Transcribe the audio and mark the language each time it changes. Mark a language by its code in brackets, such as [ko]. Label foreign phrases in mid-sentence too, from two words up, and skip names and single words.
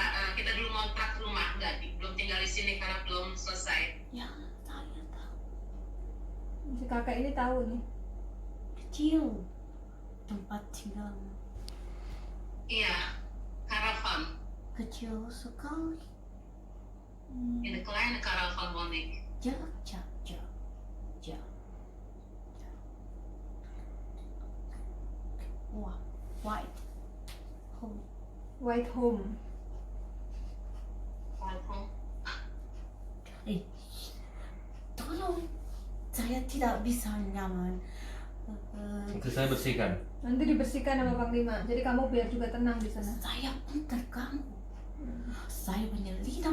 [id] Kita dulu ngontrak rumah, belum tinggal di sini karena belum selesai. Ya, saya tahu. Si kakak ini tahu nih. Kecil tempat tinggalmu. Iya, karavan. Kecil sekali. [nl] In de kleine caravan woon ik. Ja, ja, ja, ja. [id] Wah, white. Home. [en] White home. [id] Tolong, saya tidak bisa nyaman. Itu saya bersihkan. Nanti dibersihkan sama Panglima. Jadi kamu biar juga tenang di sana. Saya pun terganggu. Saya menyelinap.